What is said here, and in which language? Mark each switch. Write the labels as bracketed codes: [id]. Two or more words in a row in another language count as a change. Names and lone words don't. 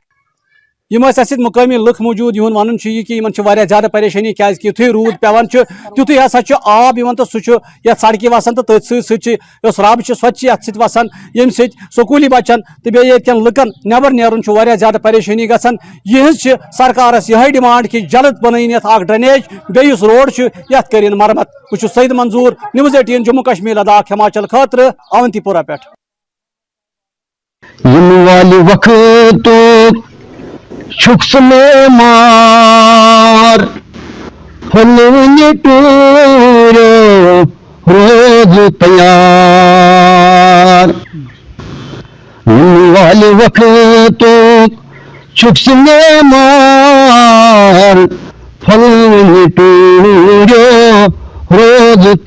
[ks] یِم ٲسۍ اَسہِ سۭتۍ مُقٲمی لُکھ موٗجوٗد یِہُنٛد وَنُن چھُ یہِ کہِ یِمن چھِ واریاہ زیادٕ پریشٲنی کیازِ کہِ یُتھُے روٗد پیٚوان چھُ تیُتھُے ہسا چھُ آب یِوان تہٕ سُہ چھُ یتھ سڑکہِ وسان تہٕ تٔتھۍ سۭتۍ سۭتۍ چھِ یۄس رب چھِ سۄ تہِ چھِ یتھ سۭتۍ وسان ییٚمہِ سۭتۍ سکوٗلی بچن تہٕ بیٚیہِ ییٚتہِ کٮ۪ن لُکن نٮ۪بر نیرُن چھُ واریاہ زیادٕ پریشٲنی گژھان یِہٕنٛز چھِ سرکارس یِہے ڈِمانڈ کہِ جلد بنٲیِن یتھ اکھ ڈرینیج بیٚیہِ یُس روڈ چھُ یتھ کٔرِنۍ مرمت بہٕ چھُس سعید منظوٗر نِوٕز 18 جموں کشمیٖر لداخ ہماچل خٲطرٕ اونتی پورہ پٮ۪ٹھ شخص میں مار ٹور روز تیار والے وقت تو چکسنے مار پھل ٹورو روز